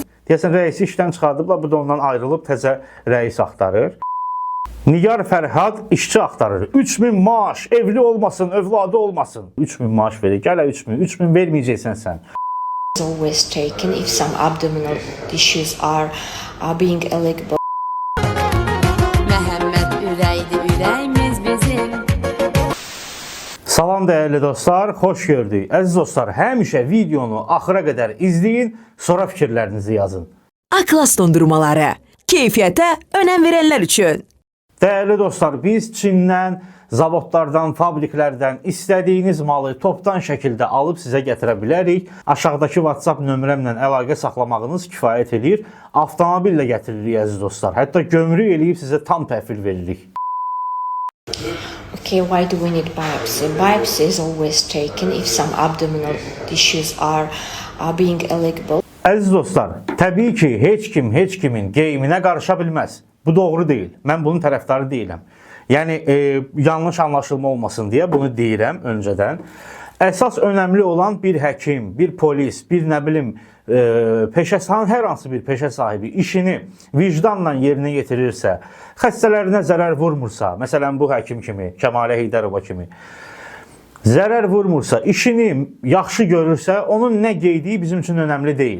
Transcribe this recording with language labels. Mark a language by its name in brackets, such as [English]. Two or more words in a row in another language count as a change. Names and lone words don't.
[Azerbaijani] Deyəsən rəisi işdən çıxardıblar, bu da ondan ayrılıb təzə rəis axtarır. Nigar Fərhad işçi axtarır. 3000 maaş, evli olmasın, övladı olmasın. 3000 maaş verir. Gələ 3000 verməyəcəksən sən. [English] Always taken if some abdominal tissues are being illegal. [Azerbaijani] Məhəmməd ürəkdir, ürəyimiz bizim. Salam dəyərli dostlar, xoş gördük. Əziz dostlar, həmişə videonu axıra qədər izləyin, sonra fikirlərinizi yazın. Aklas dondurmaları, keyfiyyətə önəm verənlər üçün. Dəyərli dostlar, biz Çindən, zavodlardan, fabriklərdən istədiyiniz malı topdan şəkildə alıb sizə gətirə bilərik. Aşağıdakı WhatsApp nömrəmlə əlaqə saxlamağınız kifayət edir. Avtomobillə gətiririk əziz dostlar. Hətta gömrük eləyib sizə tam təhvil veririk. [English] Okay, why do we need biopsy? Biopsy is always taken if some abdominal tissues are being illegal. [Azerbaijani] Əziz dostlar, təbii ki, heç kimin geyiminə qarışa bilməz. Bu doğru deyil. Mən bunun tərəfdarı deyiləm. Yəni, yanlış anlaşılma olmasın deyə bunu deyirəm öncədən. Əsas önəmli olan bir həkim, bir polis, bir nə bilim, hər hansı bir peşə sahibi işini vicdanla yerinə yetirirsə, xəstələrinə zərər vurmursa, məsələn bu həkim kimi, Kəmalə Heydərova kimi, zərər vurmursa, işini yaxşı görürsə, onun nə qeydiyi bizim üçün önəmli deyil.